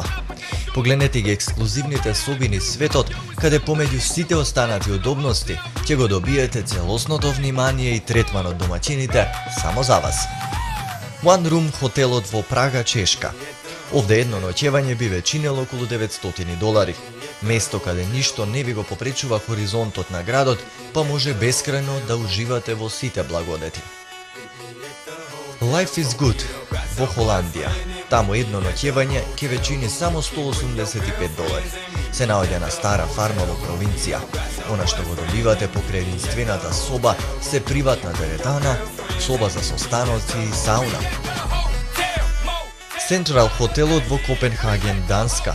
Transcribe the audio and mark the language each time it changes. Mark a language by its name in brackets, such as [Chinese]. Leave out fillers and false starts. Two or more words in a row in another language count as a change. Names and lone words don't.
[Macedonian] Погледнете ги ексклузивните соби низ светот, каде помеѓу сите останати удобности ќе го добиете целосното внимание и третман од домаќините само за вас. One Room хотелот во Прага, Чешка. Овде едно ноќевање би ве чинело околу $900. Место каде ништо не ви го попречува хоризонтот на градот, па може бескрајно да уживате во сите благодети. Life is Good во Холандија. Таму едно ноќевање ќе ве чини само $185. Се наоѓа на стара фарма во провинција. Она што го добивате покрај единствената соба се приватна теретана, соба за состаноци и сауна. Central хотелот во Копенхаген, Данска.